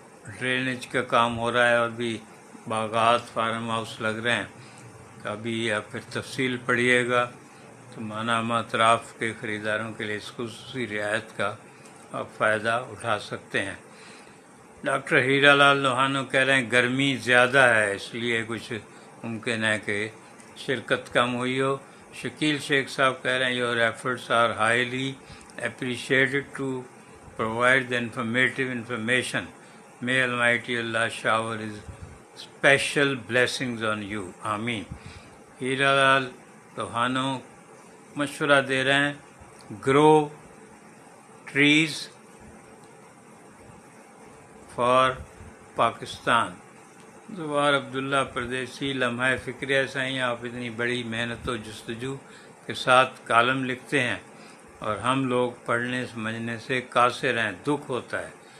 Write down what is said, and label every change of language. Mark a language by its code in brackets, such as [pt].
[ur] Drainage کا کام ہو رہا ہے، اور بھی باغات فارم ہاؤس لگ رہے ہیں۔ ابھی آپ پھر تفصیل پڑھیے گا تو ماہنامہ اطراف کے خریداروں کے لیے اس خصوصی رعایت کا آپ فائدہ اٹھا سکتے ہیں۔ ڈاکٹر ہیرا لال لوہانو کہہ رہے ہیں گرمی زیادہ ہے، اس لیے کچھ ممکن ہے کہ شرکت کم ہوئی ہو۔ شکیل شیخ صاحب کہہ رہے ہیں [en] Your efforts are highly appreciated to provide the informative information. May Almighty Allah shower His special blessings on you. [ur] آمین. ہیرا لال لوہانو مشورہ دے رہے ہیں [en] grow trees for [ur] پاکستان. زوار عبداللہ پردیسی لمحہ فکریہ سائیں آپ اتنی بڑی محنت و جستجو کے ساتھ کالم لکھتے ہیں اور ہم لوگ پڑھنے سمجھنے سے قاصر ہیں، دکھ ہوتا ہے.